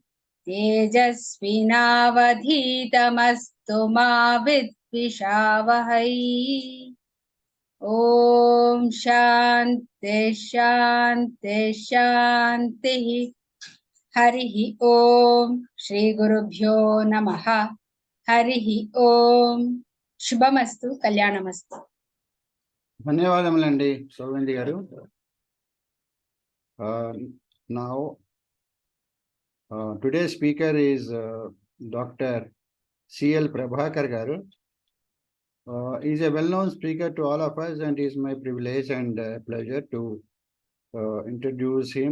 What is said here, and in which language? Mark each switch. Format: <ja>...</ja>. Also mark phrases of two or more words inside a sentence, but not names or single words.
<sa>तेजस्विनावधीतमस्तु मा विद्विषावहै ॐ शान्ति शान्ति शान्तिः हरिः ॐ श्रीगुरुभ्यो नमः हरिः ॐ శుభమస్తు కళ్యాణమస్తు</sa> <te>ధన్యవాదములండి సౌగంధి గారు.</te> <en>Now today's speaker is Dr. C.L. Prabhakar garu. He is a well-known speaker to all of us, and it is my privilege and pleasure to introduce him.</en>